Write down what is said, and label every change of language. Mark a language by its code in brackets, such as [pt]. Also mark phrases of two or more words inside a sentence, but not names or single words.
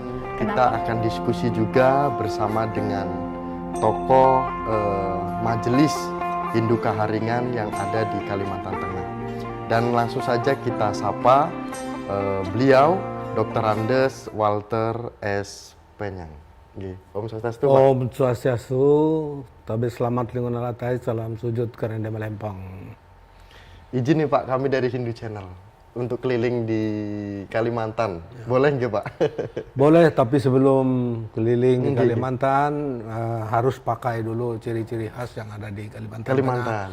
[id] Kita akan diskusi juga bersama dengan tokoh Majelis Hindu Kaharingan yang ada di Kalimantan Tengah. Dan langsung saja kita sapa beliau, Dr. Andes Walter S. Penyang. [sa] Om Swastiastu, [id] Pak. [sa] Om Swastiastu, [nij] tabe selamat lingun alatai, [id] salam sujud karena melempang. Izin nih Pak, kami dari Hindu Channel untuk keliling di Kalimantan. Boleh nggak Pak? Boleh, tapi sebelum keliling ke Kalimantan harus pakai dulu ciri-ciri khas yang ada di Kalimantan. Kalimantan.